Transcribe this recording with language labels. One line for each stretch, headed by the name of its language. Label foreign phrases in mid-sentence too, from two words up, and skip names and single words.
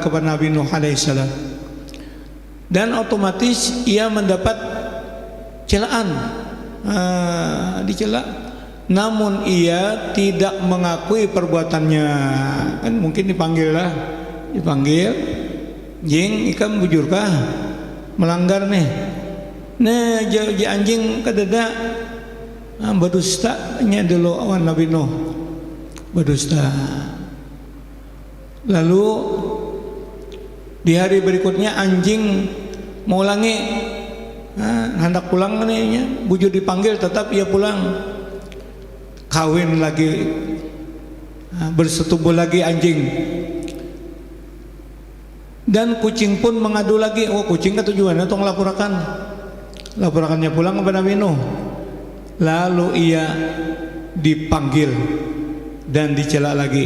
Indonesian: Kepada Nabi Nuh alaihissalam. Dan otomatis ia mendapat celaan, dicela. Namun ia tidak mengakui perbuatannya. Kan mungkin dipanggil,
Banjar: jing ikam bujurkah melanggar nih. Nah, anjing kadada berdusta nya dulu awan Nabi Nuh, berdusta.
Indonesian: Lalu di hari berikutnya anjing mau ulangi, hendak pulang nih, bujur dipanggil tetap ia pulang. Kawin lagi, bersetubuh lagi anjing. Dan kucing pun mengadu lagi. Kucing kan tujuannya untuk laporannya pulang kepada Nabi Nuh. Lalu ia dipanggil dan dicela lagi.